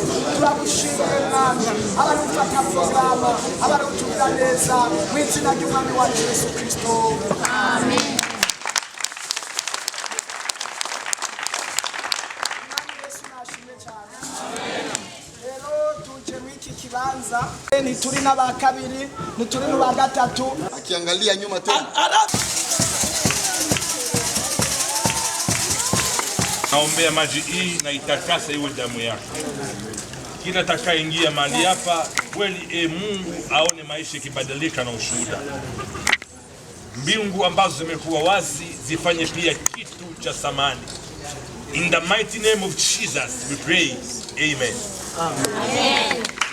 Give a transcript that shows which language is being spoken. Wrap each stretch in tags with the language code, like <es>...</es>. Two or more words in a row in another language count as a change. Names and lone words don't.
<rw>Turagushimiye mwami, abarufata porogaramu, abarutugira neza, mu izina ry'umwami wacu Yesu Kristo, amen. Kibanza ntituri n'aba kabiri, ntituri n'aba gatatu.</rw> <sw>Akiangalia nyuma tena. Naombea maji hii na itakasa iwe damu yako. Kila atakayeingia mahali hapa kweli, Mungu aone maisha ikibadilika na ushuhuda. Mbingu ambazo zimekuwa wazi zifanye pia kitu cha thamani.</sw> <en>In the mighty name of Jesus we pray. Amen. Amen.</en>